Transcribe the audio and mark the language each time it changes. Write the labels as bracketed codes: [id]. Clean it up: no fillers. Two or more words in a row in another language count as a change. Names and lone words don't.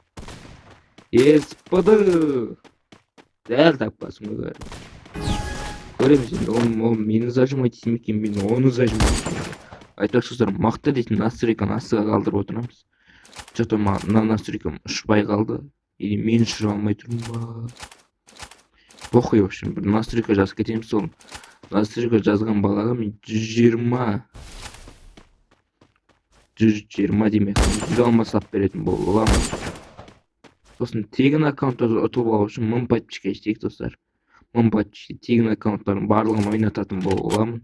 [kk] Еспіді! Дәл таппасын ғой. Көреміз енді, ол мені зажимать етем екен, мен оны зажимать етем. Айтпақшылар, мақта дейтін настройканы астыға қалдырып отырамыз. Что-то мына настройкам ұшпай қалды. Или мен ұшыра алмай тұрмын ба? [ru] Похуй, в общем, [kk] бір настройка жазып кетеміз сол. Настройка жазған балаға мен 120 демек, 100 сап беретін боламын. Сосын тегін аккаунтты ұтып алу үшін 1000 подписчикке жетейік достар. 1000 подписчикке тегін аккаунттарын барлығын ойнататын боламын.